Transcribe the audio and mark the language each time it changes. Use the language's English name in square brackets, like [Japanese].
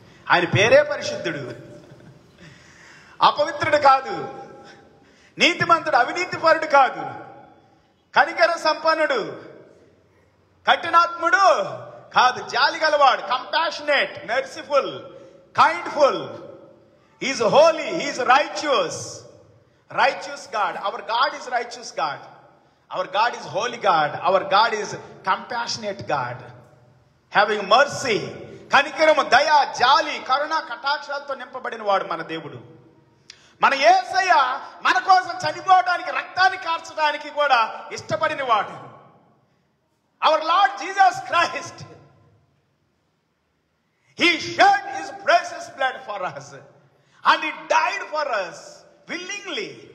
[Telugu] ఆయన పేరే పరిశుద్ధుడు, అపవిత్రుడు కాదు. నీతిమంతుడు, అవినీతిపరుడు కాదు. కనికర సంపన్నుడు, కఠినాత్ముడు కాదు. జాలి గలవాడు, [English] Compassionate, merciful, kindful. Is holy, is righteous. Righteous God. Our God is righteous God. Our God is holy God. Our God is compassionate God. Having mercy. [Telugu] కనికరము, దయ, జాలి, కరుణ, కటాక్షాలతో నింపబడిన వాడు మన దేవుడు. మన యేసయ్య మన కోసం చనిపోవడానికి, రక్తాన్ని కార్చడానికి కూడా ఇష్టపడిన వాడు. [English] Our Lord Jesus Christ, He shed His precious blood for us and He died for us willingly.